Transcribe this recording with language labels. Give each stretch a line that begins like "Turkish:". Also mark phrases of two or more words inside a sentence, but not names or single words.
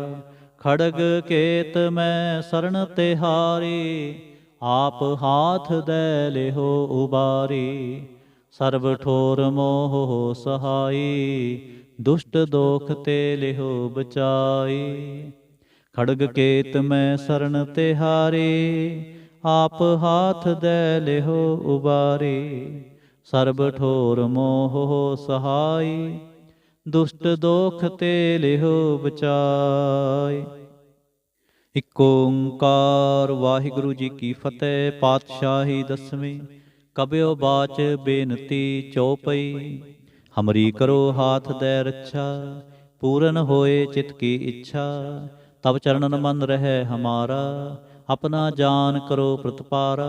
Braj: ਖੜਗ ਕੇਤ ਮੈਂ ਸਰਣ ਤਿਹਾਰੀ, ਆਪ ਹਾਥ ਦੈ ਲਿਹੋ ਉਬਾਰੀ। ਸਰਬ ਠੋਰ ਮੋਹ ਸਹਾਈ, ਦੁਸ਼ਟ ਦੋਖ ਤੇ ਲਿਹੋ ਬਚਾਈ। ਖੜਗ ਕੇਤ ਮੈਂ ਸਰਣ ਤਿਹਾਰੀ, आप हाथ दे लिहो उबारी। सर्ब ठोर मोह सहाय, दुष्ट दोख ते लिहो बचाय।
Punjabi: ਇਕ ਓੰਕਾਰ ਵਾਹਿਗੁਰੂ ਜੀ ਕੀ ਫਤਿਹ। ਪਾਤਸ਼ਾਹੀ ਦਸਵੀਂ ਕਬਿਓ ਬਾਚ ਬੇਨਤੀ ਚਉਪਈ।
Braj: ਹਮਰੀ ਕਰੋ ਹਾਥ ਦੈ ਰੱਛਾ, ਪੂਰਨ ਹੋਏ ਚਿਤ ਕੀ ਇੱਛਾ। ਤਬ ਚਰਨਨ ਮਨ ਰਹਿ ਹਮਾਰਾ, ਆਪਣਾ ਜਾਨ ਕਰੋ ਪ੍ਰਤਪਾਰਾ।